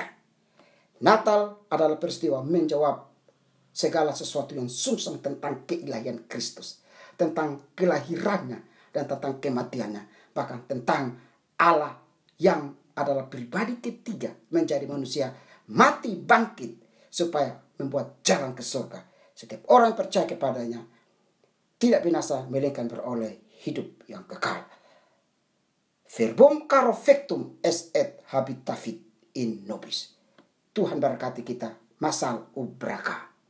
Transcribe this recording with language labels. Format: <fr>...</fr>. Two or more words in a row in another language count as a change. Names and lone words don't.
<id>Natal adalah peristiwa menjawab segala sesuatu yang sungsang tentang keilahian Kristus, tentang kelahirannya dan tentang kematiannya, bahkan tentang Allah yang adalah pribadi ketiga menjadi manusia, mati bangkit supaya membuat jalan ke surga. Setiap orang percaya kepadanya tidak binasa melainkan beroleh hidup yang kekal.</id> <la>Verbum caro fectum est et habitavit in nobis.</la> <id>Tuhan berkati kita. Masal ubraka.</id>